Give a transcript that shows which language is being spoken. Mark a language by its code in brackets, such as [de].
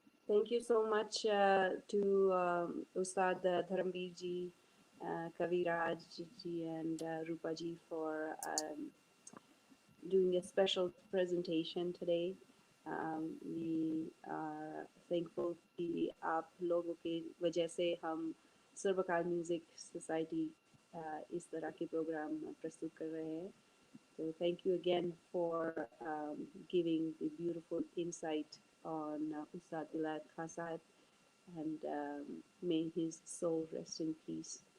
[en] Thank you so much to Ustad Dharambir ji, Kaviraj ji, and Roopa ji for doing a special presentation today. We are thankful [hi] कि आप लोगों की वजह से हम सर्वकाल music society इस तरह के प्रोग्राम प्रस्तुत कर रहे हैं. [en] So thank you again for giving the beautiful insight on Ustad Vilayat Khan Sahib, and may his soul rest in peace.